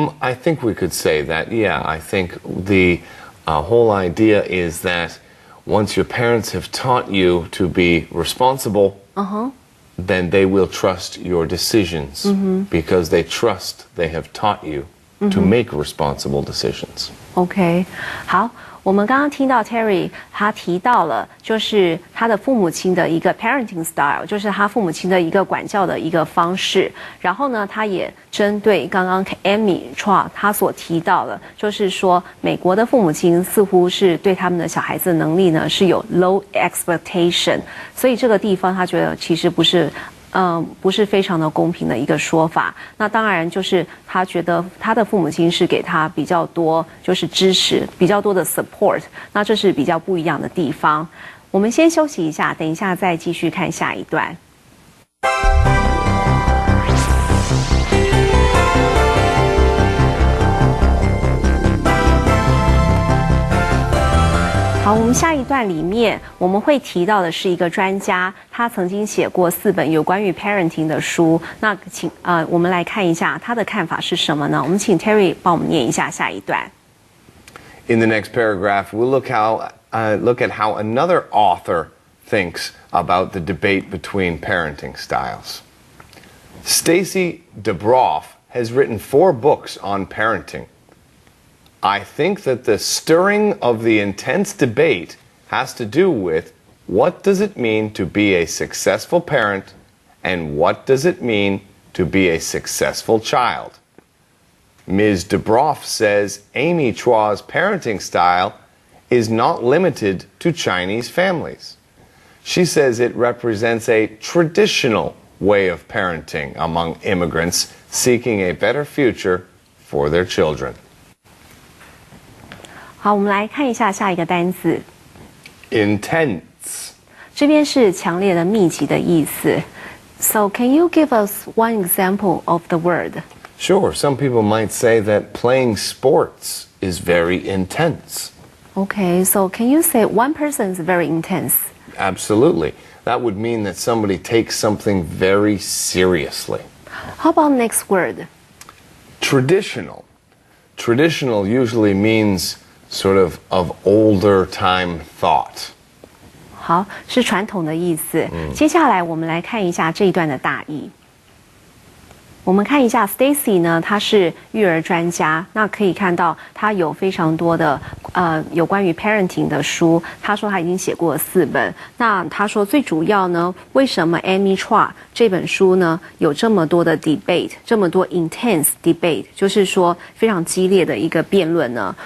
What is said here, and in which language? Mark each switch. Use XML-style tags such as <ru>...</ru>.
<en>I think we could say that, yeah. I think the whole idea is that once your parents have taught you to be responsible, then they will trust your decisions because they trust they have taught you to make responsible decisions.</en> <zh>OK， 好，我们刚刚听到 Terry 他提到了，就是他的父母亲的一个</zh> <en>parenting style，</en> <zh>就是他父母亲的一个管教的一个方式。然后呢，他也针对刚刚 Amy Chua 他所提到的，就是说美国的父母亲似乎是对他们的小孩子的能力呢是有</zh> <en>low expectation，</en> <zh>所以这个地方他觉得其实不是非常的公平的一个说法。那当然就是他觉得他的父母亲是给他比较多就是支持，比较多的 support， 那这是比较不一样的地方。我们先休息一下，等一下再继续看下一段。好，我们下一段里面我们会提到的是一个专家，他曾经写过4本有关于 parenting 的书。那请我们来看一下他的看法是什么呢？我们请 Terry 帮我们念一下下一段。</zh> <en>In the next paragraph, we'll look at how another author thinks about the debate between parenting styles. Stacy Dubroff has written 4 books on parenting. I think that the stirring of the intense debate has to do with what does it mean to be a successful parent and what does it mean to be a successful child. Ms. Dubroff says Amy Chua's parenting style is not limited to Chinese families. She says it represents a traditional way of parenting among immigrants seeking a better future for their children.</en> <zh>好，我们来看一下下一个单字</zh> <en>Intense.</en> <zh>这边是强烈的、密集的意思。</zh> <en>So can you give us one example of the word? Sure, some people might say that playing sports is very intense. Okay, so can you say one person is very intense? Absolutely. That would mean that somebody takes something very seriously. How about next word? Traditional. Traditional usually means sort of older time thought.</en> <zh>好，是传统的意思。接下来我们来看一下这一段的大意。我们看一下 Stacy 呢，她是育儿专家，那可以看到她有非常多的有关于 parenting 的书。她说她已经写过了4本。那她说最主要呢，为什么 Amy Chua 这本书呢有这么多的 debate， 这么多</zh> <en>intense debate，</en> <zh>就是说非常激烈的一个辩论呢？</zh>